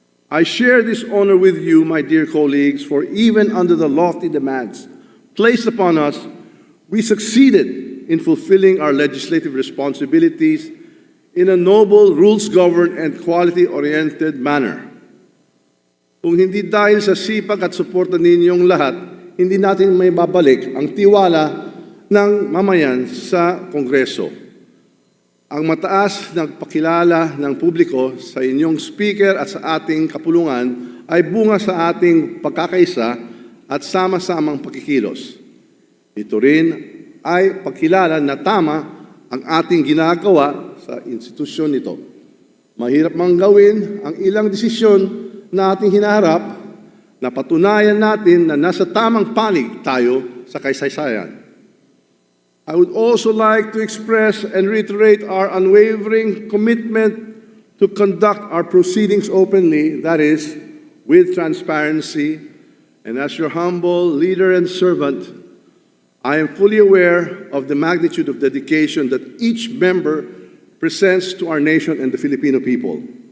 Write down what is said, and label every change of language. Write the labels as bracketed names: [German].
[English] I share this honor with you, my dear colleagues, for even under the lofty demands placed upon us, we succeeded in fulfilling our legislative responsibilities in a noble, rules-governed, and quality-oriented manner. [Filipino] Kung hindi dahil sa sipag at suporta ninyong lahat, hindi natin may babalik ang tiwala ng mamayan sa Kongreso. Ang mataas na pakilala ng publiko sa inyong speaker at sa ating kapulungan ay bunga sa ating pagkakaisa at sama-samang pakikilos. Ito rin ay pagkilala na tama ang ating ginagawa sa institusyon nito. Mahirap mang gawin ang ilang desisyon na ating hinaharap, na patunayan natin na nasa tamang panig tayo sa kaysaysayan. [English] I would also like to express and reiterate our unwavering commitment to conduct our proceedings openly, that is, with transparency, and as your humble leader and servant, I am fully aware of the magnitude of dedication that each member presents to our nation and the Filipino people.